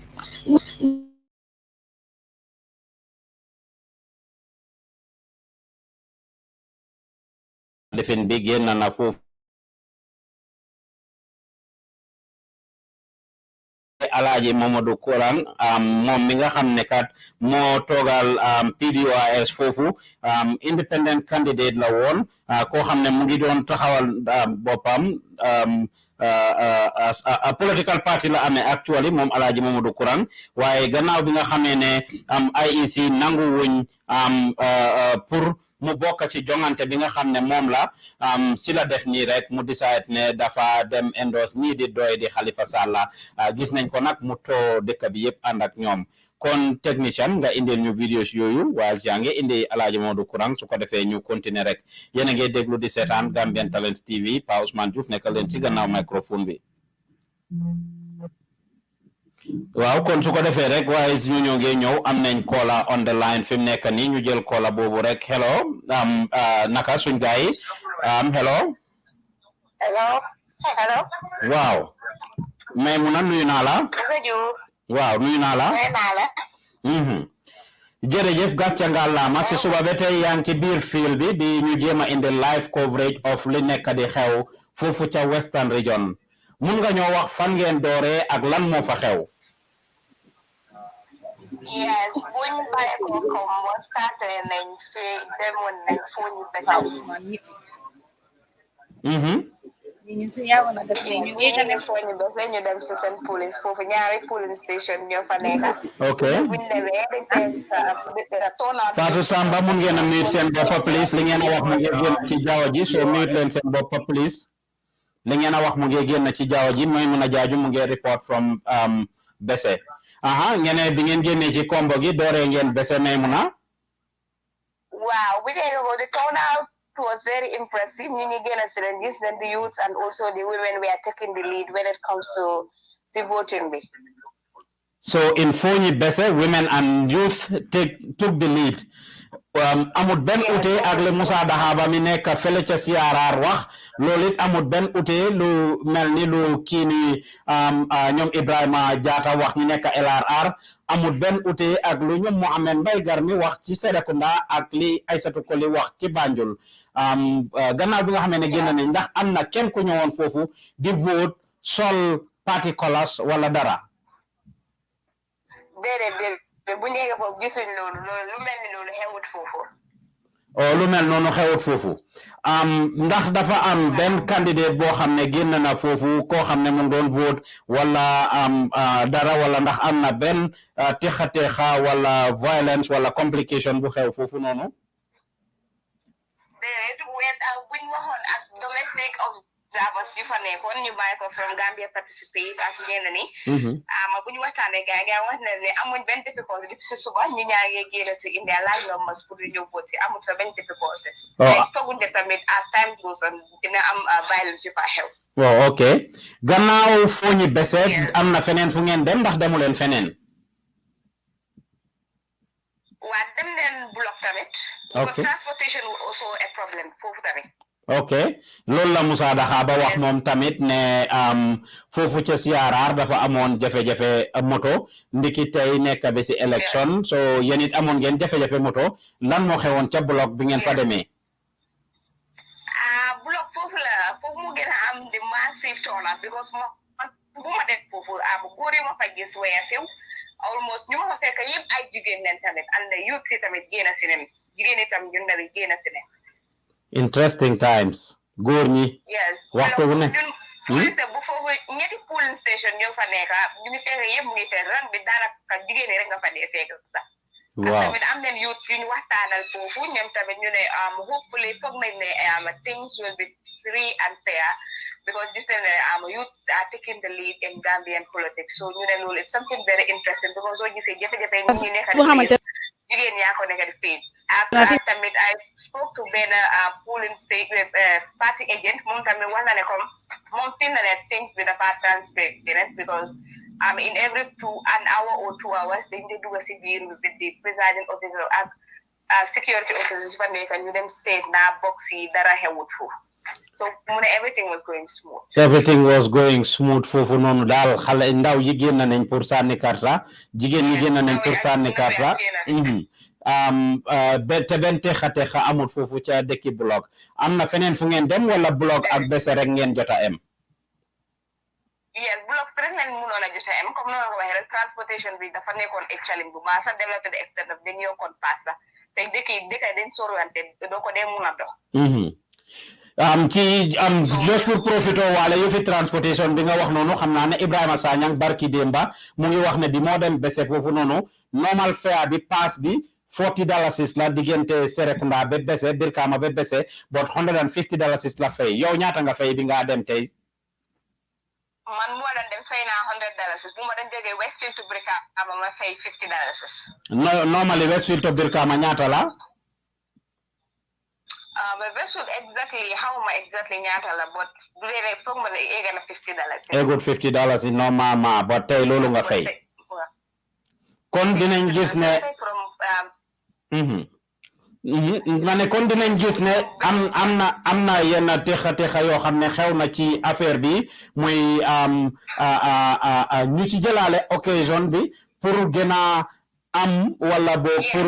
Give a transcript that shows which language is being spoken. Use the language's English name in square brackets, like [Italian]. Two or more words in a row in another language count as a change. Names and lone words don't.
[Wolof] defen bi génn na foofu Alaaji Mamadou Kurang moom mi nga xam ne kat moo toogal PDOIS foofu [English] independent candidate [Wolof] la woon koo xam ne mu ngi doon taxawal boppam [English] a political party [Wolof] la amee actually moom Alaaji Mamadou Kurang waaye gannaaw bi nga xamee ne IEC nangu wuñ pour mu bokk ci jongante bi nga xam ne moom la si la def nii rek mu decide ne dafa dem endorse ñii di doy di Halifa Sallah gis nañ ko nag mu too dëkk bi yëpp ànd ak ñoom kon technicien nga indil ñu vidéos yooyu waaye yaa ngi indi Alaaji Mamadou Kurang su ko defee ñu continuer rek yéen a ngi déglu di seetaan Gambian Talents TV Pa Ousmane Diouf nekkal leen ci gannaaw microphone bi waaw kon su ko defee rek waaye ñu ñoo ngi ñëw am nañ [English] caller on the line [Wolof] fi mu nekk nii ñu jël caller boobu rek hello naka suñ gaay yi hello [English] Hello. Hello. [Wolof] Wow. Maymuna nuyu naa la. Waaw nuyu naa la. Jërëjëf gàcce ngàllaama si suba ba tey yaa ngi ci biir fiil bi di ñu jéema indi [English] live coverage of [Wolof] li nekk di xew foofu ca Western Region mun nga ñoo wax fan ngeen dooree ak lan moo fa xew. Yes, buñ bàyyi ko [French] comme starté [Wolof] nañ fi demoon nañ Fonyi Bese. ñu ngi Fonyi Bese ñu dem si seen police foofu ñaari police station ñoo fa nekk. Ok. buñ demee dañ fay Fatou Samba mun ngeen a mute seen bopp please li ngeen a wax mu ngi génn ci jaww ji soo mute leen seen bopp please li ngeen a wax mu ngi génn ci jaww ji mooy mun a jaaju mu ngi [English] report from [Wolof] Bese. Ngeen bi ngeen génnee ci kombo gi dooree ngeen Bese Maymuna. [English] Wow, we did go. The turnout was very impressive. The youths and also the women were taking the lead when it comes to the voting. So in Fonyi Bese, women and youth took the lead. [Wolof] Amut ben ute ak le Musa Dahaba mi nekk fele ca CRR wax loolu it amut ben ute lu mel ni lu kii ni ñoom Ibrahima Jatta wax ñi nekk LRR amut ben ute ak lu ñoom Mohamed Mbye Garmi wax ci Serekunda ak li Aïssatou Koli wax ci Banjul gannaaw bi nga xamee ne génn nañ ndax am na kenn ku ñëwoon foofu di vote sol [English] party colors [Wolof] wala dara. bu ñëwee foofu gisuñ loolu lu mel ni loolu xewut foofu. Lu mel noonu xewut foofu ndax dafa am benn candidate boo xam ne génn na foofu koo xam ne mu doon vote wala dara wala ndax am na benn texa wala violence wala complication bu xew foofu noonu. buñ waxoon ak [English] domestic observers [Wolof] yu fa nekkoon ñu bàyyi ko [English] from Gambia participate [Wolof] ak ñeneen ñi. bu ñu waxtaanee gars yi wax na ne amuñ benn [French] difficulté depuis [Wolof] si suba ñi ñaa ngi génn si India laaj numbers pour ñu ñëw vote si amuñ fa benn difficulté. fooguñ ne tamit [English] as time goes on [Wolof] dina am violence yu fa xew. Ok gannaaw Fonyi Bese am na feneen fu ngeen dem ndax demu leen feneen. waa dem leen block tamit. ok [English] transportation also a problem [Wolof] foofu tamit. ok loolu la Musa Dahaba wax moom tamit ne foofu ca CRR dafa amoon jafe-jafe moto ndiki tey nekk ba si élection so yéen it amoon ngeen jafe-jafe moto lan moo xewoon ca bloc bi ngeen fa demee. bloc foofu la foofu mu gën a am [English] the massive turnout because [Wolof] bu ma def foofu góor yi ma fa gis waya [English] few almost [Wolof] ñu ma fa fekk yëpp ay jigéen leen tamit [English] and the youth [Wolof] si tamit génn si nen jigéen yi tam ñu ndaw yi génn si nen. [English] Interesting times [Wolof] góor ñi. waxtu bu ne. bu foofu ñetti polling station ñoo fa nekk ñu ngi fekk yëpp mu ngi fekk rang bi daanaka jigéen ñi rek nga fa dee fekk sax. waaw tamit am nañ youth yu ñu waxtaanal foofu ñoom tamit ñu ne hopefully foog nañ ne [English] things will be free and fair because [Wolof] gis nañ ne [English] youth are taking the lead in Gambian politics so [Wolof] ñu ne loolu [English] it's something very interesting because [Wolof] soo gisee jafe-jafe ñu ngi nekk jigéen yaa ko nekk di feeñ tamit [English] I spoke to [Wolof] benn [English] polling state party agent [Wolof] moom tamit wax na ne comme moom fi na ne things bi dafa transparent [English] because in every an hour or 2 hours [Wolof] dañ de dugg si biir [English] with the presiding officer [Wolof] ak [English] security officers [Wolof] fa nekk ñu dem seet naa box yi dara xewut foofu so mu ne [English] everything was going smooth. Everything was going smooth [Wolof] foofu noonu daal xale ndaw yi génn nañ pour sànni karta jigéen yi génn nañ pour sànni karta te benn texa amul foofu ca dëkki bloc am na feneen fu ngeen dem wala bloc ak Bese rek ngeen jota em. yes bloc rek lañ mënoon a jota em comme noonu ko waxee rek transportation bi dafa nekkoon [English] a challenge [Wolof] bu baax sax dem na [English] to the extent of [Wolof] dañ yokkoon paas sax te dëkk dañ sorwante doo ko dee mun a dox. just pour profito wala yu fi transportation bi nga wax noonu xam naa ne Ibrahima Sanyang barki Demba mu ngi wax ne di moo dem Bese foofu noonu [English] normal fare [Wolof] bi pass bi $40 la diggante Serekunda ba Bese Brikama ba Bese but $150 la fay yow ñaata nga fay bi nga dem tey. man mu doon dem fay naa $100 bu ma doon jógee Westfield to Brikama ma fay $50. Normally Westfield to Brikama ñaata la. But Westfield exactly ñaata la but bu dee foog ma ne egg na $50. Eggut $50 normalement but tey loolu nga fay. kon dinañ gis ne mané kon dinañ gis né amna yenn texa yo xamné xewna ci affaire bi muy ñu ci jëlale occasion bi pour gëna am wala bo pour